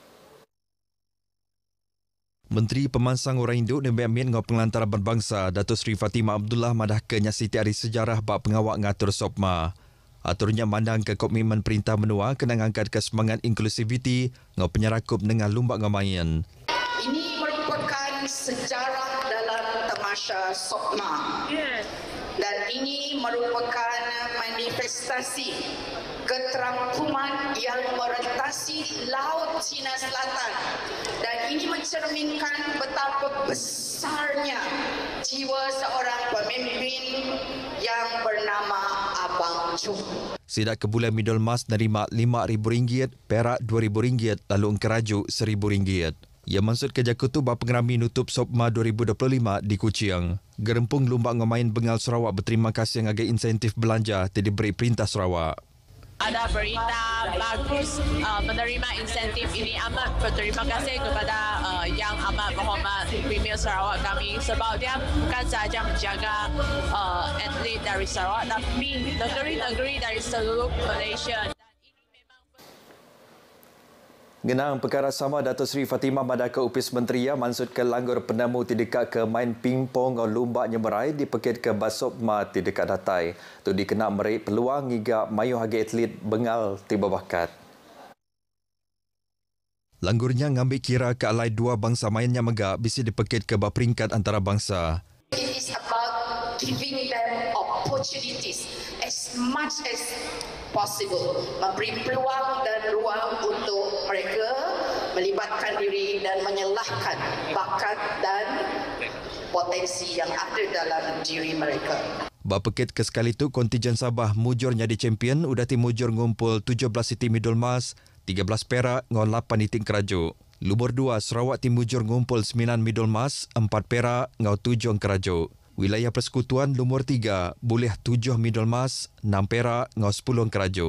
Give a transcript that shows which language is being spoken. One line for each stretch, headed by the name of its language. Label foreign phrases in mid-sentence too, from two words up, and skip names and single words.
Iban: Menteri Pemansang Orang Induk dan Amin ngau pengelantaran berbangsa Dato' Sri Fatimah Abdullah madah ke nyasiti hari sejarah bak pengawak ngatur SOPMA. Aturnya mandang ke komitmen Perintah Menua kena ngangkat ke semangat inklusiviti ngau penyerakup dengan lumbak ngamayan.
Malay: Ini merupakan sejarah dalam tamasya SOPMA. Dan ini merupakan manifestasi keterangkuman yang merentasi Laut Cina Selatan. Dan ini mencerminkan betapa besarnya jiwa seorang pemimpin yang bernama Abang Choo.
Iban: Sidak ke bulan Midul Mas nerima RM5,000, Perak RM2,000 lalu Engkeraju RM1,000. Ia maksud kejakutu bak pengerami nutup SOPMA 2025 di Kuching. Gerempung lumbak ngemain Bengal Sarawak berterima kasih ngagai insentif belanja yang diberi Perintah Sarawak.
Malay: ada berita bagus menerima insentif ini. Amat berterima kasih kepada Yang Amat Berhormat Premier Sarawak kami sebab dia bukan sahaja menjaga atlet dari Sarawak tapi negeri-negeri dari seluruh Malaysia.
Iban: Genang Perkara Sama Datuk Seri Fatimah Madaka Upis Menteri mansud ke langgur penemu tidak ke main pingpong atau lumba nyemerai di pekit ke Basopma tidak datai. Tu dikena merik peluang hingga mayu hagi atlet bengal tiba bakat. Langgurnya ngambil kira ke alai dua bangsa mainnya megak bisi di pekit ke peringkat antarabangsa.
English: It is about giving them opportunities as much as possible,
Malay: memberi peluang dan ruang untuk mereka melibatkan diri dan menyalahkan bakat dan potensi yang ada dalam diri mereka.
Iban: Bapekit ke sekali tu kontijen Sabah mujur jadi champion udah tim mujur ngumpul 17 siti medal emas, 13 perak ngon 8 iting kerajuk. Lumur 2 Sarawak tim mujur ngumpul 9 medal emas, 4 perak ngau 7 kerajuk. Wilayah Persekutuan lumur 3 boleh 7 medal emas, 6 perak ngau 10 kerajuk.